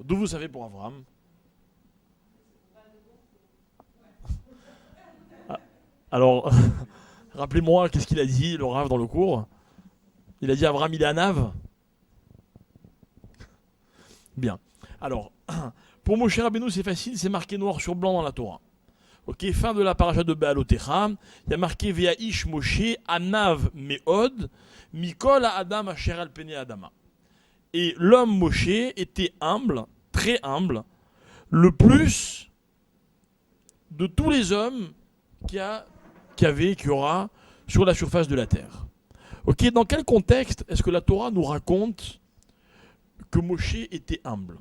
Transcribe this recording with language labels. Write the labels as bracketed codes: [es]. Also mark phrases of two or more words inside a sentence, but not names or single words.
[fr] D'où vous savez pour Abraham? Alors, rappelez-moi, qu'est-ce qu'il a dit, le Rav, dans le cours? Il a dit Abraham, il est à Nave. Bien. Alors, pour Moshe Rabbeinu, c'est facile, c'est marqué noir sur blanc dans la Torah. Ok, fin de la paracha de Be'alotecha, il y a marqué [he] והאיש משה ענו מאד מכל האדם אשר על פני האדמה. [fr] Et l'homme Moshe était humble, très humble, le plus de tous les hommes qu'il y aura sur la surface de la terre. Ok, dans quel contexte est-ce que la Torah nous raconte que Moshe était humble?